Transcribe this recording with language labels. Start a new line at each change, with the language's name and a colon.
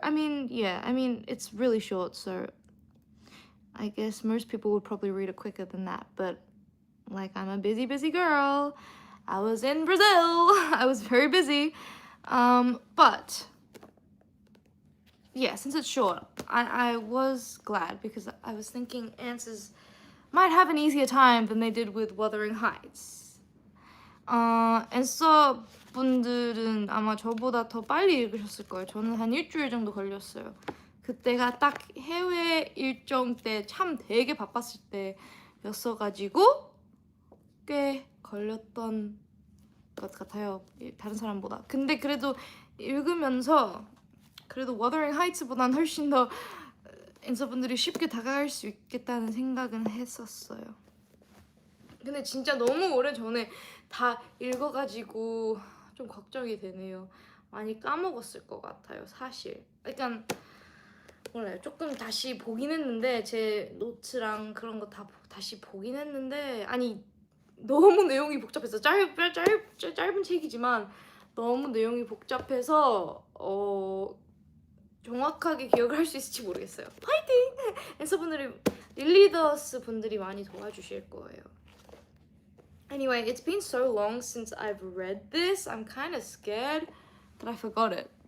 English: I mean, yeah, it's really short, so I guess most people would probably read it quicker than that, but like I'm a busy girl. I was in Brazil. I was very busy. But yeah, since it's short, I was glad because I was thinking answers might have an easier time than they did with Wuthering Heights.
Korean: 엔서 분들은 아마 저보다 더 빨리 읽으셨을 거예요. 저는 한 일주일 정도 걸렸어요. 그때가 딱 해외 일정 때 참 되게 바빴을 때였어가지고 꽤 걸렸던 것 같아요. 다른 사람보다. 근데 그래도 읽으면서 그래도 Wuthering Heights보다는 훨씬 더 엔서분들이 쉽게 다가갈 수 있겠다는 생각은 했었어요. 근데 진짜 너무 오래전에 다 읽어가지고 좀 걱정이 되네요. 많이 까먹었을 것 같아요, 사실. 그러니까 몰라요. 조금 다시 보긴 했는데 제 노트랑 그런 거 다 다시 보긴 했는데 아니 너무 내용이 복잡해서 짧은 책이지만 너무 내용이 복잡해서 정확하게 기억을 할 수 있을지 모르겠어요. 파이팅! 엔서분들이 릴리더스 분들이 많이 도와주실 거예요.
English: Anyway, it's been so long since I've read this. I'm kind of scared that I forgot it.